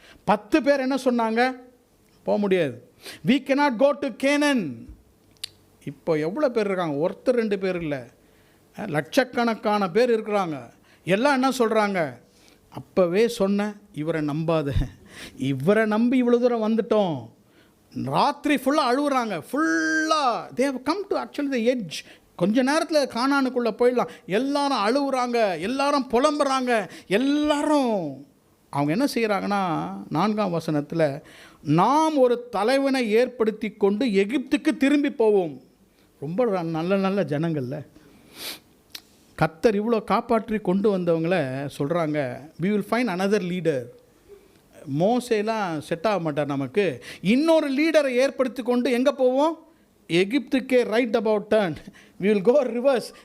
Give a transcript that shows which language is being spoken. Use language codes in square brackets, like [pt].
[ta] 10 பேர் என்ன சொன்னாங்க? போக முடியாது. [en] we cannot go to Canaan. [ta] இப்போ எவ்வளோ பேர் இருக்காங்க? ஒருத்தர் 2 பேர் இல்லை, லட்சக்கணக்கான பேர் இருக்கிறாங்க. எல்லாம் என்ன சொல்கிறாங்க? அப்போவே சொன்ன, இவரை நம்பாத, இவரை நம்பி இவ்வளோ தூரம் வந்துட்டோம். ராத்திரி ஃபுல்லாக அழுகுறாங்க. [en] ஃபுல்லாக they have come to actually the edge. [ta] கொஞ்ச நேரத்தில் கானானுக்குள்ளே போயிடலாம். எல்லாரும் அழுகுறாங்க, எல்லாரும் புலம்புறாங்க. எல்லாரும் அவங்க என்ன செய்கிறாங்கன்னா, 4ஆம் வசனத்தில், நாம் ஒரு தலைவனை ஏற்படுத்தி கொண்டு எகிப்துக்கு திரும்பி போவோம். ரொம்ப நல்ல ஜனங்கள்ல கர்த்தர் இவ்வளோ காப்பாற்றி கொண்டு வந்தவங்கள சொல்கிறாங்க, [en] we will find another leader. [ta] மோசேலாம் set ஆக மாட்டார் நமக்கு, இன்னொரு லீடரை ஏற்படுத்தி கொண்டு எங்கே போவோம்? எகிப்துக்கே. [en] Right about turn, we will go reverse.